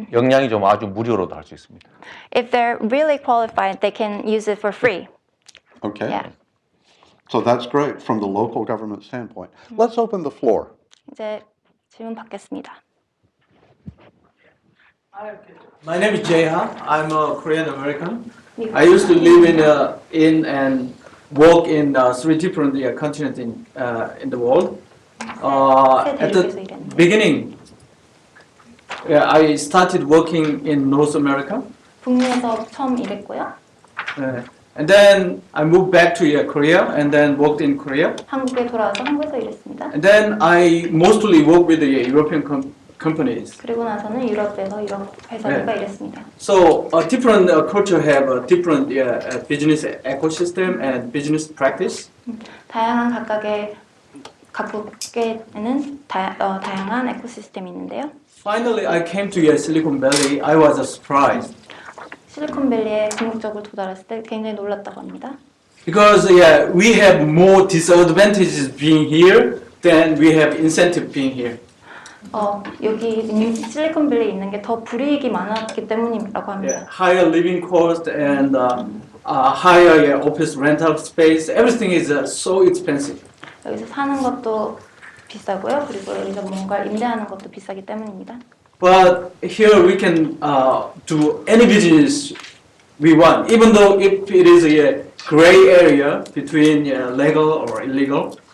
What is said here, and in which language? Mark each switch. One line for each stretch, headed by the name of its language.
Korean: 역량이 좀 아주 무료로도 할 수 있습니다.
English: If they're really qualified, they can use it for free. Okay. Yeah. So that's great from the local government standpoint. Let's open the floor.
Korean: 이제 질문 받겠습니다.
English: My name is Jae-ha. I'm a Korean American. I used to live in and work in 3 different continents in the world. At the beginning, I started working in North America.
Korean: 북미에서 처음 일했고요.
English: And then I moved back to Korea and then worked in Korea.
Korean: 한국에 돌아와서 한국에서 일했습니다.
English: And then I mostly worked with the European companies.
Korean: 그리고 나서는 유럽에서 유럽 회사들과 일했습니다.
English: So different culture have a different business ecosystem and business practice.
Korean: 다양한 각국에는 다양한 에코시스템이 있는데요.
English: Finally, I came to Silicon Valley. I was surprised
Korean: 실리콘밸리에 궁극적으로 도달했을 때 굉장히 놀랐다고 합니다.
English: because we have more disadvantages being here than we have incentive being here.
Korean: 여기 실리콘밸리에 있는 게 더 불이익이 많았기 때문이라고 합니다.
English: Higher living cost and higher office rental space. Everything is so expensive.
Korean: 여기서 사는 것도 비싸고요. 그리고 여기서 뭔가를 임대하는 것도 비싸기 때문입니다.
English: But here we can do any business we want, even though if it is a gray area between legal or illegal.